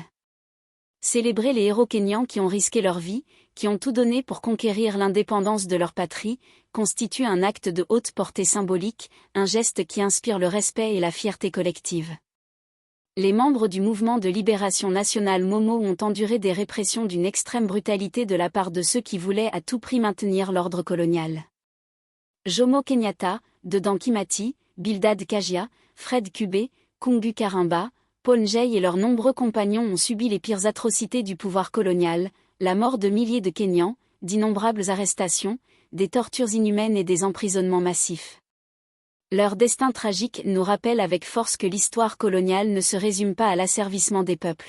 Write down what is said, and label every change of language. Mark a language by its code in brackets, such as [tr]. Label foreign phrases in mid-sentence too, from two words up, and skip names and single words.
[fr] Célébrer les héros kenyans qui ont risqué leur vie, qui ont tout donné pour conquérir l'indépendance de leur patrie, constitue un acte de haute portée symbolique, un geste qui inspire le respect et la fierté collective. Les membres du mouvement de libération nationale Momo ont enduré des répressions d'une extrême brutalité de la part de ceux qui voulaient à tout prix maintenir l'ordre colonial. Jomo Kenyatta, Dedan Kimati, Bildad Kajia, Fred Kubé, Kungu Karimba, Paul Njei et leurs nombreux compagnons ont subi les pires atrocités du pouvoir colonial, la mort de milliers de Kenyans, d'innombrables arrestations, des tortures inhumaines et des emprisonnements massifs. Leur destin tragique nous rappelle avec force que l'histoire coloniale ne se résume pas à l'asservissement des peuples.